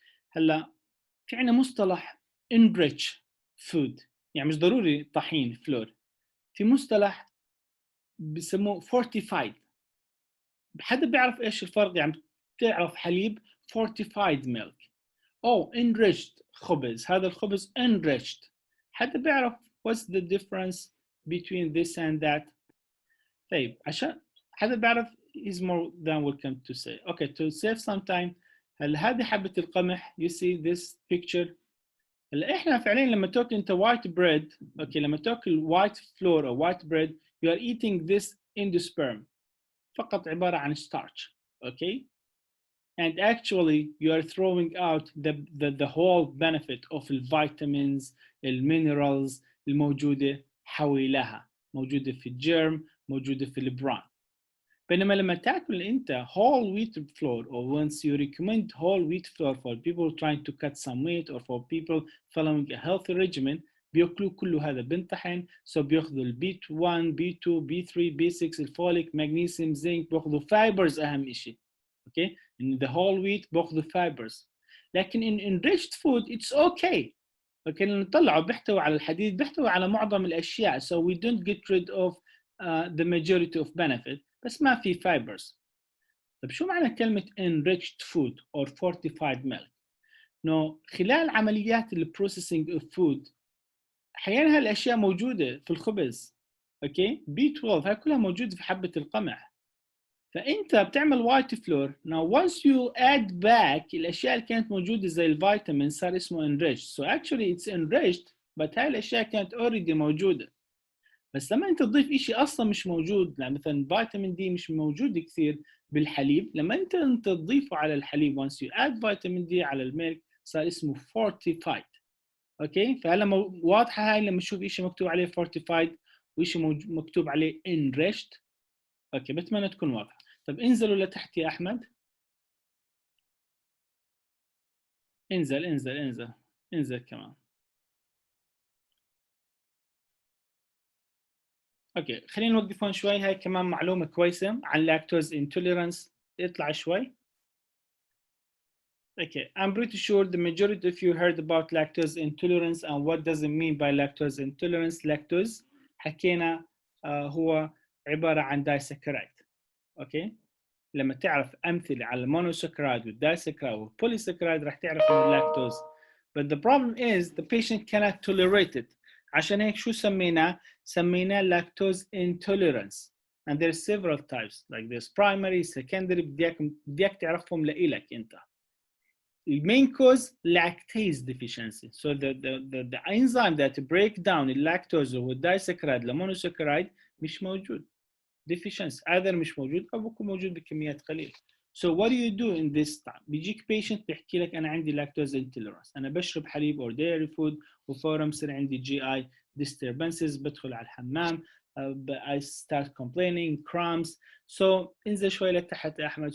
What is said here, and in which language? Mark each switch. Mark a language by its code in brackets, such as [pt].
[ar] هلا في عندنا مصطلح enrich food يعني مش ضروري طحين فلور. في مصطلح بسموه fortified. حدا بيعرف ايش الفرق؟ يعني بتعرف حليب fortified milk او enriched خبز. هذا الخبز enriched. حدا بيعرف [en] what's the difference between this and that؟ [ar] طيب عشان حدا بيعرف [en] is more than welcome to say. Okay, to save some time. [ar] هل هذه حبة القمح [en] you see this picture؟ [ar] هلا احنا فعليا لما تاكل انت [en] white bread [ar] اوكي لما تاكل [en] white flour or white bread you are eating this endosperm [ar] فقط عبارة عن [en] starch okay and actually you are throwing out the whole benefit of the vitamins minerals [ar] الموجودة حواليها موجودة في الجرم موجودة في البران بينما لما تاكل انت [en] whole wheat flour or once you recommend whole wheat flour for people trying to cut some weight or for people following a healthy regimen [ar] بياكلوا كله هذا بنطحن. سو بياخذوا البي 1 بي 2 بي 3 بي 6 الفوليك مغنيسيوم زنك، بياخذوا فايبرز اهم شيء. [en] okay in the whole wheat [ar] بياخذوا فايبرز. [en] لكن in enriched food it's okay. [ar] اوكي نطلعه بيحتوي على الحديد، بيحتوي على معظم الاشياء. [en] so we don't get rid of the majority of benefit، [ar] بس ما في [en] fibers. [ar] طيب شو معنى كلمة [en] enriched food or fortified milk؟ [ar] انه خلال عمليات البروسيسنج اوف فود احيانا هالاشياء موجوده في الخبز. اوكي بي 12 هاي كلها موجوده في حبه القمح. فانت بتعمل وايت فلور. [en] now once you add back [ar] الاشياء اللي كانت موجوده زي الفيتامين صار اسمه enriched. [en] so actually it's enriched but [ar] هاي الاشياء كانت [en] already موجوده. [ar] بس لما انت تضيف شيء اصلا مش موجود، يعني مثلا فيتامين دي مش موجود كثير بالحليب، لما انت تضيفه على الحليب [en] once you add [ar] فيتامين دي على الميلك صار اسمه fortified. اوكي فهلا واضحه هاي لما تشوف شيء مكتوب عليه fortified وشيء مكتوب عليه enriched. اوكي بتمنى تكون واضحه. طب انزلوا لتحت يا احمد. انزل انزل انزل انزل كمان. اوكي خلينا نوقف هون شوي. هاي كمان معلومه كويسه عن لاكتوز انتوليرانس. اطلع شوي. [en] Okay, I'm pretty sure the majority of you heard about lactose intolerance and what does it mean by lactose intolerance. [ar] Lactose حكينا هو عبارة عن دايسكرايد. اوكي لما تعرف أمثلة على المونوسكرايد والدايسكرايد والبوليسكرايد راح تعرف إنه اللاكتوز. [en] But the problem is the patient cannot tolerate it. [ar] عشان هيك شو سميناه؟ سميناه lactose intolerance. [en] And there's several types like this primary, secondary. [ar] بديك تعرفهم لإلك أنت. [en] The main cause lactase deficiency. So the enzyme that break down lactose [ar] والدايسكرايد لمونوسكرايد مش موجود. [en] deficiency either [ar] مش موجود أو بكون موجود بكميات قليلة. [en] So what do you do in this time؟ بيجيك patient [ar] بيحكي لك أنا عندي [en] lactose intolerance، [ar] أنا بشرب حليب [en] or dairy food [ar] وفورا بصير عندي [en] GI disturbances، [ar] بدخل على الحمام [en] I start complaining cramps. [ar] So انزل شوي لتحت يا أحمد.